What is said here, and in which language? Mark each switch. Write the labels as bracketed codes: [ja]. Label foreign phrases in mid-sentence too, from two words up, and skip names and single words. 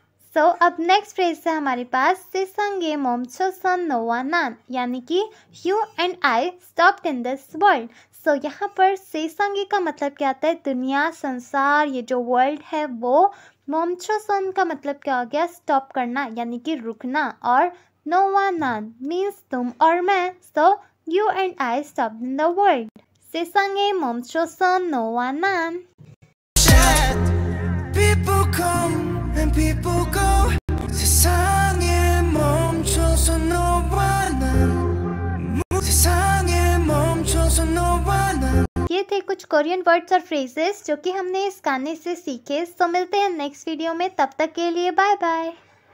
[hi] सो अब [en] next phrase [hi] है हमारे पास [ko] 세상에 멈춰선 너와 난, [hi] यानी कि [en] you and I stopped in this world. [hi] सो यहाँ पर से상에 का मतलब क्या आता है, दुनिया, संसार, ये जो वर्ल्ड है वो। 멈춰선 का मतलब क्या हो गया, स्टॉप करना यानी कि रुकना। और [ko] 너와 난 [hi] मीन्स तुम और मैं। [en] So you and I stopped in the world. [ko] 세상에 멈춰선 너와 난। [en] People come and people go. [ko] 세상에 멈춰서 너와 난. 세상에 멈춰서 너와 난. [hi] ये थे कुछ [en] Korean words [hi] और फ्रेजेस जो कि हमने इस गाने से सीखे। सो मिलते हैं [en] next video [hi] में, तब तक के लिए [en] bye bye.